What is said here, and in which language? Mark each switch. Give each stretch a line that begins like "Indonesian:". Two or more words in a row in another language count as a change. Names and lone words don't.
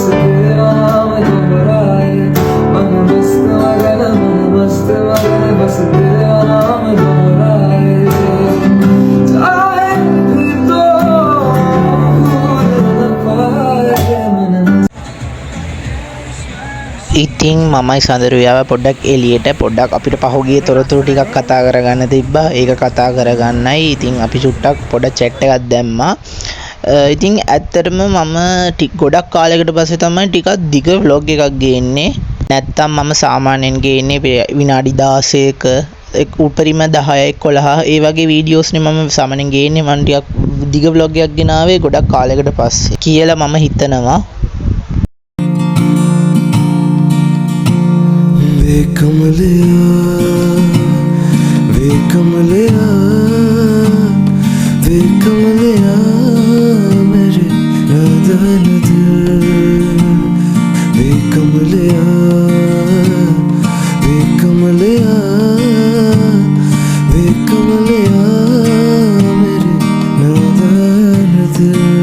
Hindi: तेरा नाम दोहराए मन मस्त मगन बस तेरा नाम दोहराए चाहे भी तो भूल न पाए मन.
Sinhala: ඉතින් මමයි සඳරුයාව පොඩ්ඩක් එළියට පොඩ්ඩක් අපිට පහුගිය තොරතුරු ටිකක් කතා කරගන්න තිබ්බා. ඒක කතා කරගන්නයි ඉතින් අපි චුට්ටක් පොඩ chat එකක් දැම්මා. ඉතින් ඇත්තටම මම ගොඩක් කාලයකට පස්සේ තමයි ටිකක් දිග vlog එකක් ගේන්නේ. නැත්තම් මම සාමාන්‍යයෙන් ගේන්නේ විනාඩි 16ක උපරිම 10 11 ඒ වගේ වීඩියෝස් නේ මම සාමාන්‍යයෙන් ගේන්නේ. මම ටිකක් දිග vlog එකක් ගෙනාවේ ගොඩක් කාලයකට පස්සේ කියලා මම හිතනවා.
Hindi: वे कमलिया मेरे नादान दिल. वे कमलिया मेरे नादान दिल.